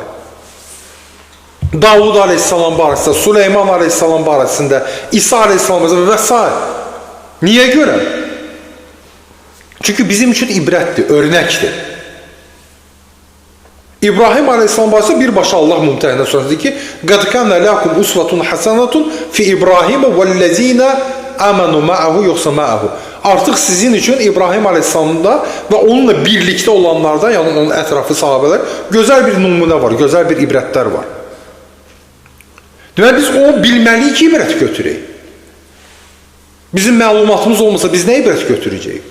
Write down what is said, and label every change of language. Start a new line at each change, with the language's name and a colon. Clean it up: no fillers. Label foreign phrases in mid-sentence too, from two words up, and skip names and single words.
Azerbaijani: Davud aleyhisselam barəsində, Süleyman aleyhisselam barəsində, İsa aleyhisselam barəsində və s. Niyə görə? Çünki bizim üçün ibrətdir, örnəkdir. İbrahim aleyhisselam barəsində birbaşa Allah mümtəhində sözüdür ki,
Arabic: قَدْ كَانَ لَاكُمْ أُسْوَةٌ حَسَنَةٌ فِي إِبْرَاهِيمَ وَالَّذ۪ينَ آمَنُوا مَعَهُ yoxsa مَعَهُ.
Azerbaijani: Artıq sizin üçün İbrahim Aleyhisselamda və onunla birlikdə olanlarda, yəni onun ətrafı sahabələr, gözəl bir nümunə var, gözəl bir ibrətlər var. Deməli, biz o bilməliyik ki, ibrət götürək. Bizim məlumatımız olmasa biz nə ibrət götürəcəyik?